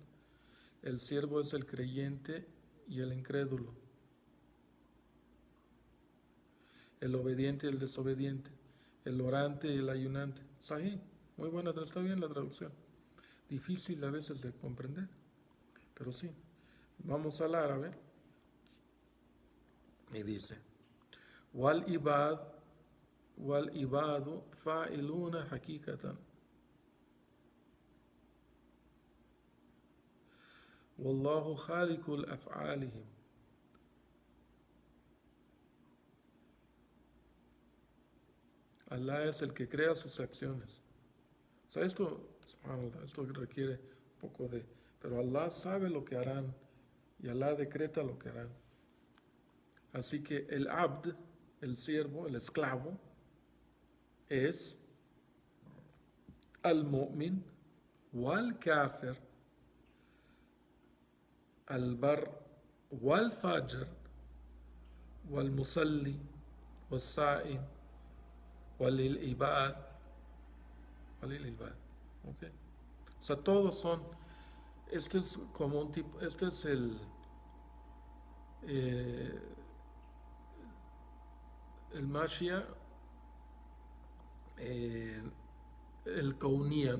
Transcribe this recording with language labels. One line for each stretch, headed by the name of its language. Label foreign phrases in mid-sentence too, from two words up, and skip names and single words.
Spanish: El siervo es el creyente y el incrédulo, el obediente y el desobediente, el orante y el ayunante. Sahí, muy buena, está bien la traducción. difícil a veces de comprender, pero sí. Vamos al árabe y dice,
Arabic: والعباد فاعلون حقيقة، والله خالق أفعالهم.
Spanish: Allah es el que crea sus acciones. O sea, esto requiere un poco de... Pero Allah sabe lo que harán y Allah decreta lo que harán. Así que el abd, el siervo, el esclavo, es
Arabic: المؤمن، والكافر، البر، والفجر، والمصلي، والصائم، والعباد، والعباد.
Spanish: ¿Ok? O sea, todos son... Este es como un tipo... Este es el Mashia, el Kaunía, ¿no?